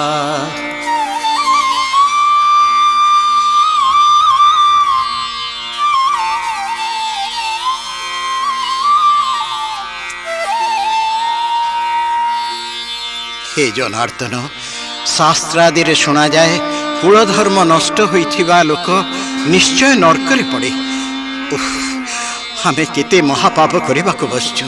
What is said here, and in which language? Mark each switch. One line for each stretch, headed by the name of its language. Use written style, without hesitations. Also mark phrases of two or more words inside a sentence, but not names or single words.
Odia: ହେ ଜନାର୍ଦ୍ଦନ, ଶାସ୍ତ୍ରାଦି ଶୁଣା ଯାଏ କୁଳଧର୍ମ ନଷ୍ଟ ହୋଇଥିବା ଲୋକ ନିଶ୍ଚୟ ନରକରେ ପଡ଼େ। ଆମେ କେତେ ମହାପାପ କରିବା କୁ ବସିଛୁ।